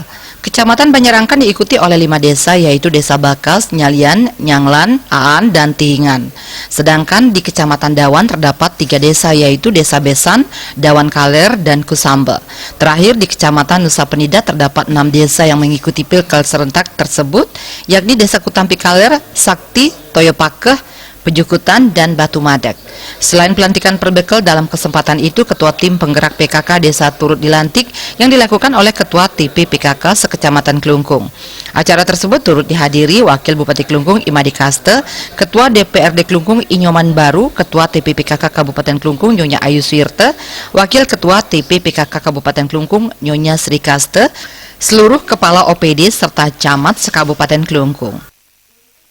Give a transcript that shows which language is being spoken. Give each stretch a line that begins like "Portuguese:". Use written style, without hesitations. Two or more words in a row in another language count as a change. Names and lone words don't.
Indonesian: Kecamatan Banyerangkan diikuti oleh 5 desa yaitu Desa Bakas, Nyalian, Nyanglan, Aan, dan Tihingan. Sedangkan di Kecamatan Dawan terdapat 3 desa yaitu Desa Besan, Dawan Kaler, dan Kusambe. Terakhir di Kecamatan Nusa Penida terdapat 6 desa yang mengikuti Pilkel serentak tersebut yakni Desa Kutampi Kaler, Sakti, Toyopakeh, Pejukutan, dan Batu Madeg. Selain pelantikan perbekal dalam kesempatan itu, Ketua Tim Penggerak PKK Desa turut dilantik yang dilakukan oleh Ketua TP PKK sekecamatan Klungkung. Acara tersebut turut dihadiri Wakil Bupati Klungkung Imadi Kaste, Ketua DPRD Klungkung I Nyoman Baru, Ketua TP PKK Kabupaten Klungkung Nyonya Ayu Suwirta, Wakil Ketua TP PKK Kabupaten Klungkung Nyonya Sri Kaste, seluruh Kepala OPD serta Camat sekabupaten Klungkung.